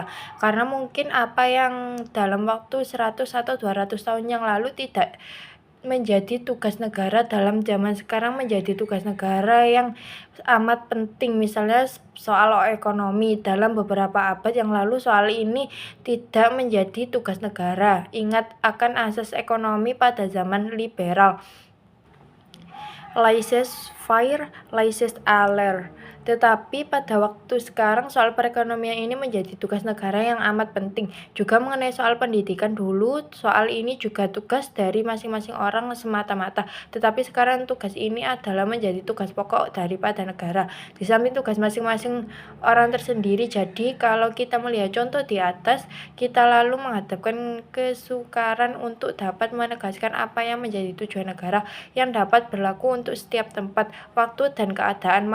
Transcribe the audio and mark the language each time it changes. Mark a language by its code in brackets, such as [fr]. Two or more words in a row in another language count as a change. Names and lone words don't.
[id] Karena mungkin apa yang dalam waktu 100 atau 200 tahun yang lalu tidak menjadi tugas negara dalam zaman sekarang menjadi tugas negara yang amat penting. Misalnya soal ekonomi dalam beberapa abad yang lalu soal ini tidak menjadi tugas negara. Ingat akan asas ekonomi pada zaman liberal. [fr] Laissez-faire, laissez-aller. [id] Tetapi pada waktu sekarang soal perekonomian ini menjadi tugas negara yang amat penting. Juga mengenai soal pendidikan dulu, soal ini juga tugas dari masing-masing orang semata-mata. Tetapi sekarang tugas ini adalah menjadi tugas pokok daripada negara. Di samping tugas masing-masing orang tersendiri, jadi kalau kita melihat contoh di atas, kita lalu menghadapkan kesukaran untuk dapat menegaskan apa yang menjadi tujuan negara yang dapat berlaku untuk setiap tempat, waktu, dan keadaan.